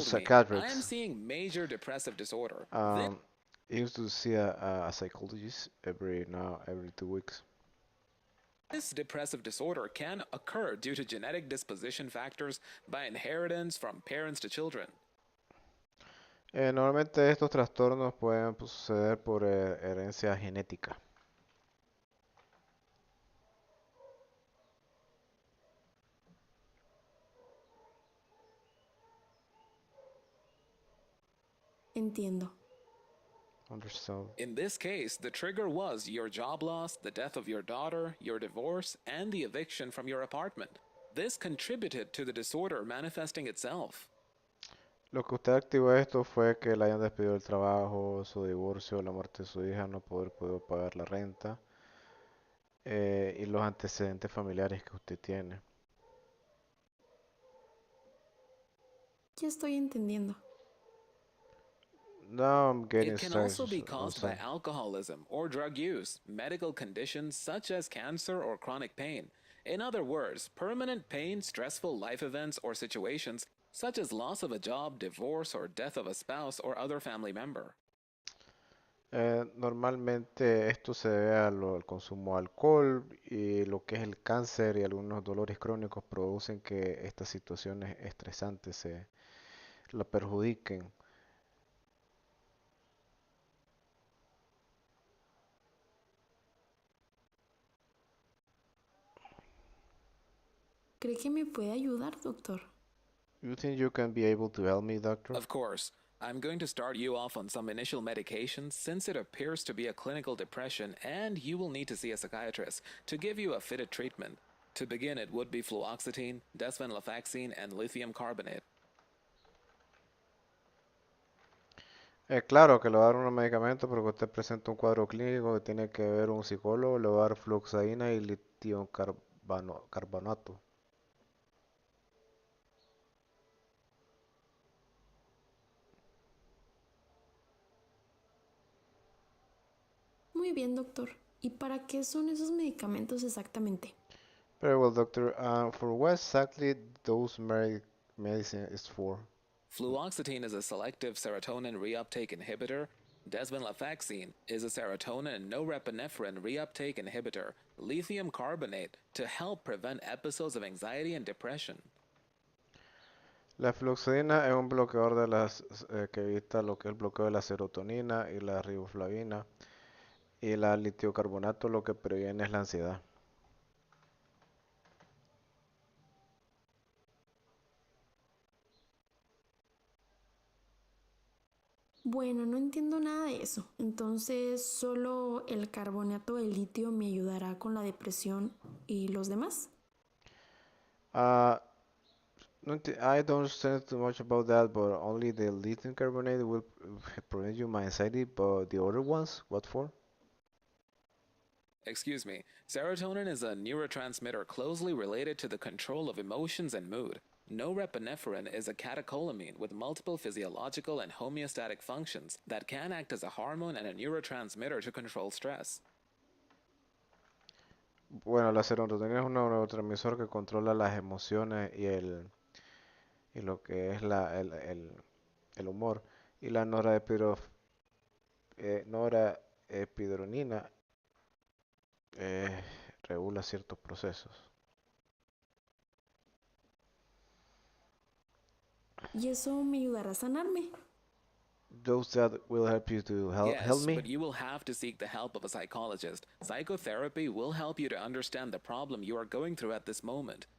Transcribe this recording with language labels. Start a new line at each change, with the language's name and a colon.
English: psychiatrists. seeing major depressive disorder. Um, he used to see a psychologist every 2 weeks. This depressive disorder can occur due to genetic disposition factors by inheritance from parents to children.
Spanish: Normalmente estos trastornos pueden suceder por herencia genética. Entiendo.
English: Understand. In this case, the trigger was your job loss, the death of your daughter, your divorce, and the eviction from your apartment. This contributed to the disorder manifesting itself.
Spanish: Lo que usted activó esto fue que le hayan despedido del trabajo, su divorcio, la muerte de su hija, no poder poder pagar la renta y los antecedentes familiares que usted tiene. Ya estoy entendiendo.
English: Now I'm getting It can also started be on caused by some. alcoholism or drug use, medical conditions such as cancer or chronic pain. In other words, permanent pain, stressful life events or situations such as loss of a job, divorce, or death of a spouse or other family member.
Spanish: Normalmente esto se debe al consumo de alcohol y lo que es el cáncer y algunos dolores crónicos producen que estas situaciones estresantes se la perjudiquen. ¿Cree que me puede ayudar, doctor?
English: You think you can be able to help me, doctor? Of course, I'm going to start you off on some initial medications since it appears to be a clinical depression and you will need to see a psychiatrist to give you a fitted treatment. To begin, it would be fluoxetine, desvenlafaxine, and lithium carbonate.
Spanish: Claro que le va a dar unos medicamentos porque usted presenta un cuadro clínico que tiene que ver un psicólogo, le va a dar fluoxamina y litio carbonato. Muy bien, doctor. ¿Y para qué son esos medicamentos exactamente?
English: Very well, doctor. For what exactly those medicine is for? Fluoxetine is a selective serotonin reuptake inhibitor. Desvenlafaxine is a serotonin and norepinephrine reuptake inhibitor. Lithium carbonate to help prevent episodes of anxiety and depression.
Spanish: La fluoxetina es un bloqueador de las que evita lo que es el bloqueo de la serotonina y la riboflavina y la litiocarbonato lo que previene es la ansiedad. Bueno, no entiendo nada de eso. Entonces, ¿solo el carbonato de litio me ayudará con la depresión y los demás?
English: Uh, I don't understand too much about that, but only the lithium carbonate will prevent you my anxiety, but the other ones, what for? Excuse me, serotonin is a neurotransmitter closely related to the control of emotions and mood. Norepinephrine is a catecholamine with multiple physiological and homeostatic functions that can act as a hormone and a neurotransmitter to control stress.
Spanish: Bueno, la serotonina es un neurotransmisor que controla las emociones y lo que es el humor. Y la norepinefrina eh, regula ciertos procesos. ¿Y eso me ayudará a sanarme?
English: Those that will help you to help Yes, me. but you will have to seek the help of a psychologist. Psychotherapy will help you to understand the problem you are going through at this moment.